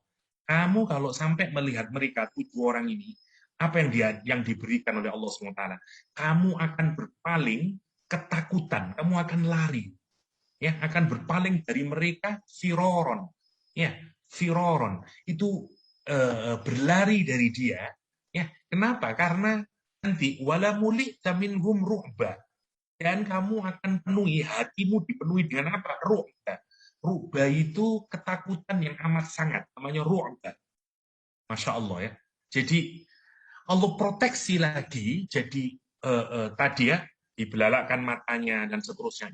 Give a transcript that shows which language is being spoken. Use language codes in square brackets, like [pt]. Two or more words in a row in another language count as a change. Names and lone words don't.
[id] Kamu kalau sampai melihat mereka 7 orang ini, apa yang diberikan oleh Allah SWT? Kamu akan berpaling ketakutan, kamu akan lari, ya, akan berpaling dari mereka firaron, ya, firaron itu berlari dari dia, ya. Kenapa? Karena nanti [ar] ولملئت منهم رعبا, [id] dan kamu akan penuhi, hatimu dipenuhi dengan apa? Ru'ba. Ru'ba itu ketakutan yang amat sangat, namanya ru'ba. [ar] ما شاء الله [id] ya. Jadi Allah proteksi lagi, jadi tadi ya, dibelalakkan matanya dan seterusnya.